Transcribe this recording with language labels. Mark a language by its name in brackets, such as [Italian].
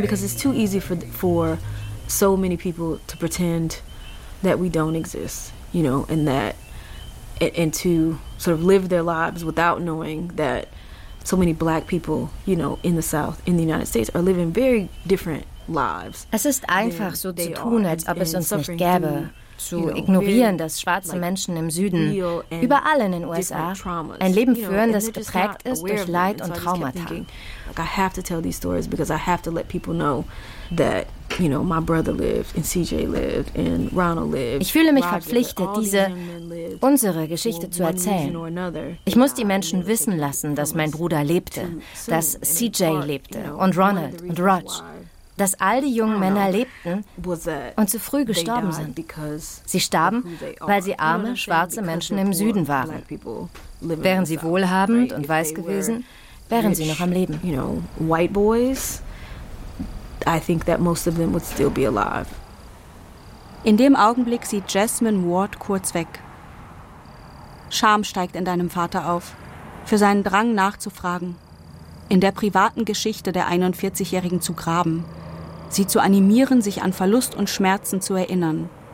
[English] Because it's too easy for so many people to pretend that we don't exist, you know, and that and to sort of live their lives without knowing that so many black people, you know, in the South, in the United States, are living very different lives. [German] Es ist einfach so zu tun, als ob es uns nicht gäbe, zu ignorieren, dass schwarze Menschen im Süden, überall in den USA, ein Leben führen, das geprägt ist durch Leid und Traumata. [English] Like, I have to tell these stories because I have to let people know that, you know, my brother lived and CJ lived and Ronald lived. [German] Ich fühle mich verpflichtet, diese, unsere Geschichte zu erzählen. Ich muss die Menschen wissen lassen, dass mein Bruder lebte, dass CJ lebte und Ronald und Rog, dass all die jungen Männer lebten und zu früh gestorben sind. Sie starben, weil sie arme, schwarze Menschen im Süden waren. Wären sie wohlhabend und weiß gewesen, wären sie noch am Leben. [English] You know, white boys, I think that most of them would still be alive. [German] In dem Augenblick sieht Jasmine Ward kurz weg. Scham steigt in deinem Vater auf, für seinen Drang nachzufragen, in der privaten Geschichte der 41-Jährigen zu graben, sie zu animieren, sich an Verlust und Schmerzen zu erinnern.